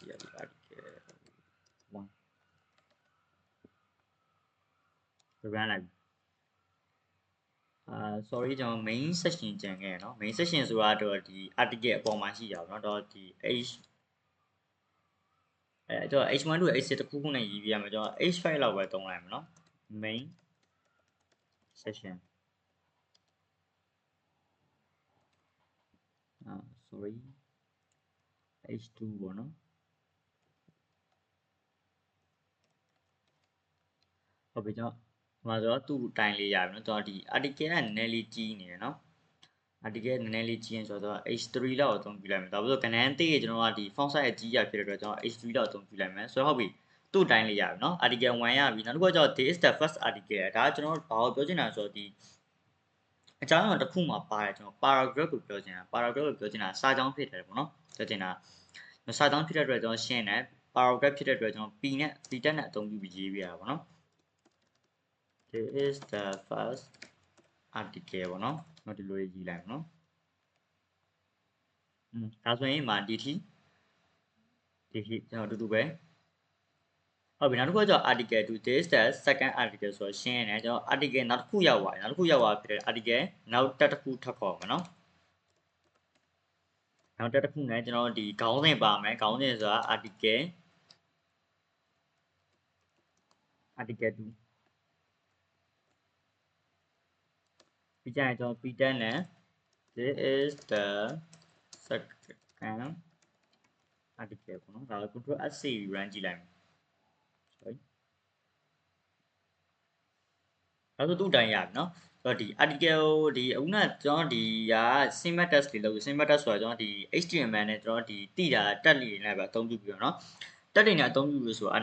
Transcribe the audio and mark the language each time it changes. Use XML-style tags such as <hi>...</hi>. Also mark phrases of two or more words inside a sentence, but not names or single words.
<my>1 run လိုက်sorry ကျွန်တော်</my> <en>main section</en> <my>ကြံခဲ့ရနော်</my> <en>main section</en> <my>ဆိုတာတော့ဒီ article အပေါ်မှာရှိရပါတော့တော့ဒီ ကျွန်တော်</my> <en>H1 to H6</en> <my>တစ်ခုခုနဲ့ရေးပြရမယ်ကျွန်တော် H5 လောက်ပဲသုံးလိုက်မယ်နော်</my> <en>main section sorry H2</en> <my>ပေါ့နော် ဟုတ်ပြီကျွန်တော်မှာဆိုတော့သူ့တိုင်းလေးရပြီနော်ကျွန်တော်ဒီ article ကနည်းနည်းလေးကြီးနေတယ်နော် article နည်းနည်းလေးကြီးရင်ဆိုတော့ H3 လောက်အသုံးပြုလိုက်မယ်ဒါပေမဲ့ကဏ္ဍ သေးရကျွန်တော်ကဒီ</my> <en>font size</en> <my>အကြီးရဖြစ်တဲ့အတွက်ကျွန်တော် H3 လောက်အသုံးပြုလိုက်မယ်ဆိုတော့ဟုတ်ပြီသူ့တိုင်းလေးရပြီနော် article 1ရပြီနောက်တစ်ခုကကျွန်တော်</my> <en>this is the first article</en> <my>ဒါကကျွန်တော်ဘာကိုပြောချင်တာဆိုတော့ဒီအကြောင်းအရာတစ်ခုမှာပါတယ်ကျွန်တော် paragraph ကိုပြောချင်တာ paragraph ကိုပြောချင်တာစာကြောင်းဖြစ်တယ်ပေါ့နော်ပြောချင်တာစာကြောင်းဖြစ်တဲ့အတွက်ကျွန်တော်ရှင်းတယ် paragraph ဖြစ်တဲ့အတွက်ကျွန်တော် P နဲ့ P တက်နဲ့အသုံးပြုပြီးရေးပြရတာပေါ့နော်</my> <en>this is the first article</en> <my>ပေါ့နော်ကျွန်တော်ဒီလိုရေးလိုက်မယ်နော် ဒါဆိုရင်မှာဒီထိကျွန်တော်တူတူပဲဟုတ်ပြီနောက်တစ်ခုကကျွန်တော်</my> <en>article 2 this the second article</en> <my>ဆိုတော့ရှင်းနေကျွန်တော် article နောက်တစ်ခုရောက်သွားပြီနောက်တစ်ခုရောက်သွားဖြစ်တဲ့ article နောက်တက်တစ်ခုထပ်ခေါ်မယ်နော် နောက်တက်တစ်ခုနဲ့ကျွန်တော်ဒီခေါင်းစဉ်ပါမယ်ခေါင်းစဉ်ဆိုတာ article 2ပြီးကြရင်ကျွန်တော် P10 နဲ့</my> <en>this is the second article</en> <my>ပေါ့နော်ဒါကို</my> <en>control S</en> <my>စီ run ကြည့်လိုက်မယ် sorry ဒါဆိုသူ့အတိုင်းရပြီနော်ဆိုတော့ဒီ article ဒီအခုနကျွန်တော်ဒီက syntax တွေလို့ syntax ဆိုတာကျွန်တော်ဒီ HTML နဲ့ကျွန်တော်ဒီတိတာတက်လေးနဲ့ပဲအသုံးပြုပြီးတော့နော်တက်တွေနဲ့အသုံးပြုလို့ဆိုတော့</my>